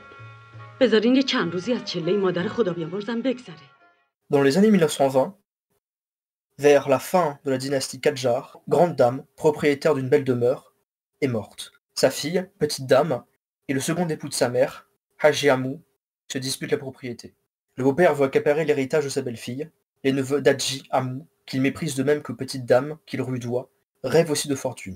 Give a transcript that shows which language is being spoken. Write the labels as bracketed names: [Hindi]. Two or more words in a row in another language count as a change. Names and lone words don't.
[Persian] بذارین یه چند روزی از چله مادر خدا بیامرزم بگذره. [French] Dans les années 1920, vers la fin de la dynastie Kadjar, grande dame, propriétaire d'une belle demeure, est morte. Sa fille, petite dame, et le second époux de sa mère, Haji Amou, se disputent la propriété. Le beau-père veut accaparer l'héritage de sa belle-fille. Les neveux d'Haji Amou, qu'il méprise de même que petite dame, qu'il rudoie, rêvent aussi de fortune.